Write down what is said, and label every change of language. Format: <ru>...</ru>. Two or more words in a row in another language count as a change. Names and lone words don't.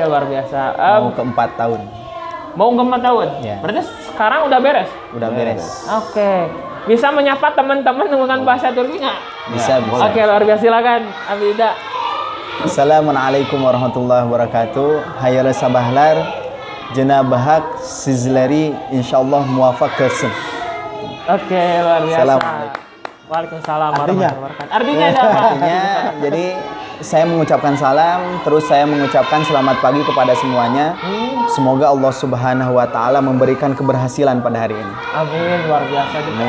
<id>Luar biasa. Mau ke 4 tahun. Mau ke 4 tahun? Ya. Berarti sekarang udah beres? Udah beres. Oke. Bisa menyapa teman-teman menggunakan bahasa Turki nggak? Bisa. Oke, luar biasa. Silakan, Abi Ihda.</id> <ar>السلام عليكم ورحمة الله وبركاته.</ar> <tr>Hayırlı sabahlar. Cenab-ı Hak sizleri inşallah muvaffak kılsın.</tr> <id>Oke, luar biasa. Assalamualaikum. Waalaikumsalam Artinya?</id> <ar>ورحمة الله وبركاته.</ar> <id>Artinya ada apa? Artinya, jadi saya mengucapkan salam, terus saya mengucapkan selamat pagi kepada semuanya. Semoga Allah</id> <ar>سبحانه وتعالى</ar> <id>memberikan keberhasilan pada hari ini. Amin, luar biasa. Amin.</id>